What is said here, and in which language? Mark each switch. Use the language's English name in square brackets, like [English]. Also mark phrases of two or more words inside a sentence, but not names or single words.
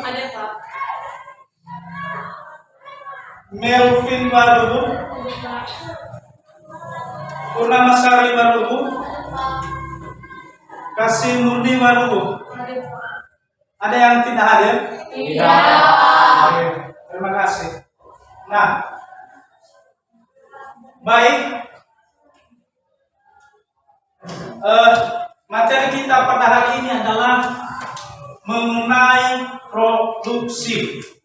[Indonesian] Ada Pak. Melvin Barubu, Purnamasari Barubu, Kasimundi Barubu. Ada yang tidak hadir? Oke, terima kasih. Nah, baik. Materi kita pada hari ini adalah mengenai produksi.